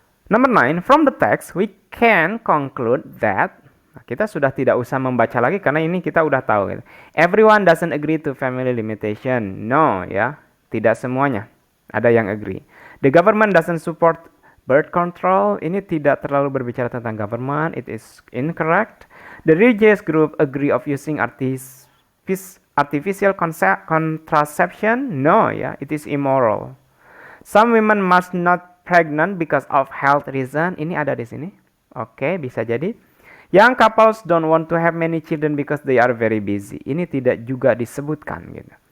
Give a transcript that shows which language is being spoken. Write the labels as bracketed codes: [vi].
[en] Number 9, from the text we can conclude that [id] kita sudah tidak usah membaca lagi karena ini kita udah tahu gitu. [en] Everyone doesn't agree to family limitation. No [id] ya, tidak semuanya. Ada yang [en] agree. The government doesn't support birth control. [id] Ini tidak terlalu berbicara tentang government. [en] It is incorrect. The religious group agree of using artificial contraception. No, ya, it is immoral. Some women must not pregnant because of health reason. [id] Ini ada di sini. Oke, bisa jadi. [en] Young couples don't want to have many children because they are very busy. [id] Ini tidak juga disebutkan gitu.